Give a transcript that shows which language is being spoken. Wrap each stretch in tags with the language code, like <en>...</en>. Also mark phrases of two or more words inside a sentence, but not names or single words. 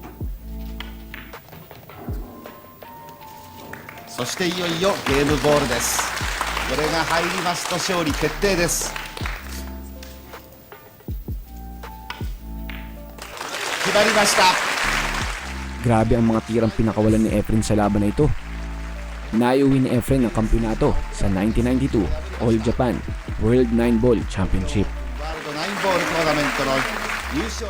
<ja>そしていよいよゲームボールです。これが入りますと勝利決定です。決まりました。</ja> <tl>Grabe ang mga tirang pinakawalan ni Efren sa laban na ito. Naiuwi ni Efren ang kampyonato sa 1992 All Japan World 9 Ball Championship.</tl> <ja>ワールド9ボールトーナメントの優勝</ja>